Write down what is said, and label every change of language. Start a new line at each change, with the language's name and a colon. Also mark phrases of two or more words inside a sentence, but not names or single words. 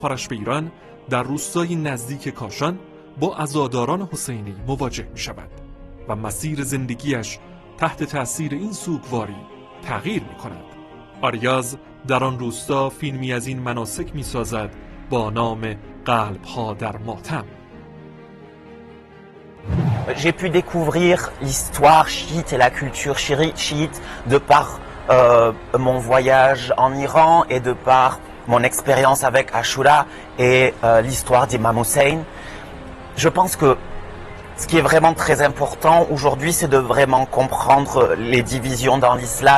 Persian: سفرش به ایران در روستای نزدیک کاشان با عزاداران حسینی مواجه می شود و مسیر زندگیش تحت تأثیر این سوگواری تغییر می کند. آریاز در آن روستا فیلمی از این مناسک می سازد با نام قلب‌ها در ماتم.
French: J'ai pu découvrir l'histoire chiite et la culture chiite de par mon voyage en Iran et de par mon expérience avec Ashura et l'histoire d'Imam Hussein. Je pense que ce qui est vraiment très important aujourd'hui, c'est de vraiment comprendre les divisions dans l'islam.